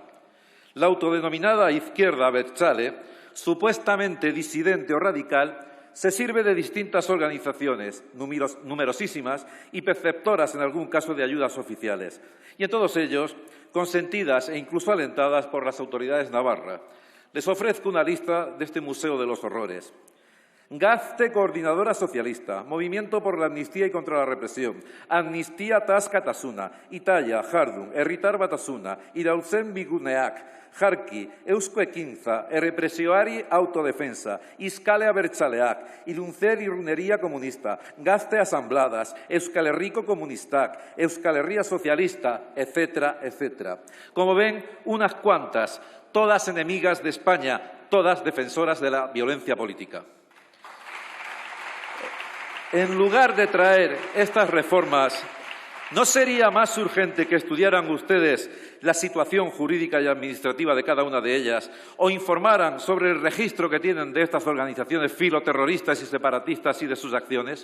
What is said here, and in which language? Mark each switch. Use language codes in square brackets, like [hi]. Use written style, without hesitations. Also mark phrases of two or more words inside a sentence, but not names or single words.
[es] La autodenominada izquierda abertzale, supuestamente disidente o radical, se sirve de distintas organizaciones, numerosísimas y perceptoras en algún caso de ayudas oficiales, y en todos ellos consentidas e incluso alentadas por las autoridades navarras. Les ofrezco una lista de este Museo de los Horrores. Gazte Coordinadora Socialista, Movimiento por la Amnistía y contra la Represión, Amnistía Taskatasuna, Italia, Jardun, Herritar Batasuna, Iraultzen Biguneak, Jarki, Eusko Ekintza, Errepresioari Autodefensa, Iskale Abertzaleak, Iruntzer Irrunería Comunista, Gazte Asambladas, Euskal Herriko Komunistak, Euskal Herria Socialista, etcétera, etcétera. Como ven, unas cuantas, todas enemigas de España, todas defensoras de la violencia política. En lugar de traer estas reformas, ¿no sería más urgente que estudiaran ustedes la situación jurídica y administrativa de cada una de ellas o informaran sobre el registro que tienen de estas organizaciones filoterroristas y separatistas y de sus acciones?